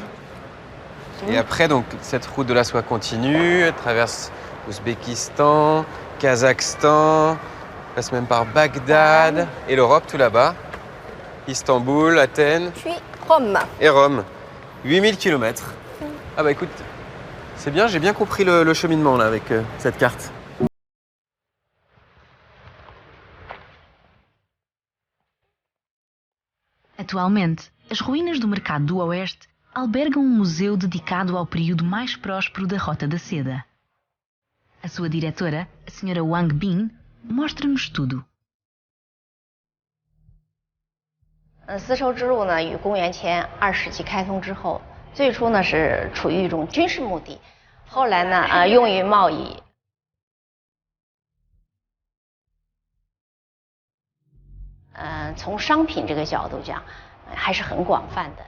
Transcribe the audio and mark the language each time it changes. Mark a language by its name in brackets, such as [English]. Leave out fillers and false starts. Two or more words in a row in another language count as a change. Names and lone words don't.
[French] Et après, donc, cette route de la soie continue, elle traverse Ouzbékistan, Kazakhstan, passe même par Bagdad et l'Europe tout là-bas. Istanbul, Athènes Puis Rome. et Rome. 8000 km. Ah bah écoute, c'est bien, j'ai bien compris le cheminement là avec cette carte. [Portuguese] Atualmente, as ruínas do Mercado do Oeste albergam um museu dedicado ao período mais próspero da Rota da Seda. A sua diretora, a Sra. Wang Bin, mostra-nos tudo. [Chinese] 丝绸之路呢，于公元前2世纪开通之后，最初呢是处于一种军事目的，后来呢用于贸易。从商品这个角度讲，还是很广泛的。